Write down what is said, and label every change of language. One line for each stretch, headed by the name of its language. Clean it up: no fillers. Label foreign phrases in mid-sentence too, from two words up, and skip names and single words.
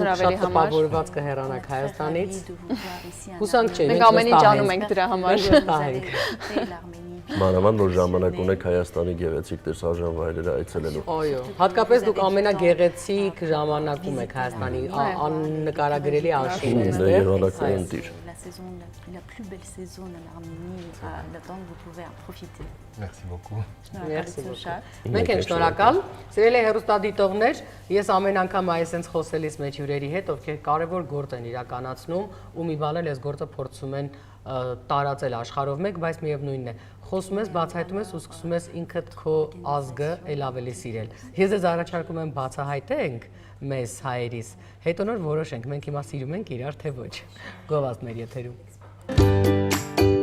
Armenian: Հայաստանում։ Հուսանք դուք շատ տպավորված կհեռանաք Հայաստանից։ Հուսանք չէ, մենք ամեն ինչ անում ենք դրա համար։ Մանավանդ որ ժամանակ ունեք Հայաստանի գեղեցիկ տեսարժան վայրերը այցելելու։ Այո, հատկապես դուք ամենագեղեցիկ ժամանակում եք Հայաստանի աննկարագրելի արշին այստեղ։
French: La plus belle saison en Arménie, le temps vous pouvez en profiter. Merci beaucoup. Merci beaucoup։
Armenian: Մենք ենք շնորհակալ։ Սիրելի հեռուստադիտողներ, ես ամեն անգամ այսպես խոսելիս մեջ հյուրերի հետ, ովքեր կարևոր գործ են իրականացնում ու մի բան էլ այս գործը փորձում են տարածել աշխարհով մեկ, բայց միևնույնն է, խոսում ես, բացահայտում ես ու սկսում ես ինքդ քո ազգը ել ավելի սիրել։ Ես ձեզ առաջարկում եմ բացահայտենք մեզ հայերիս, հետո նոր որոշենք, մենք հիմա սիրում ենք իրար թե ոչ։ Գովազդներ եթերում։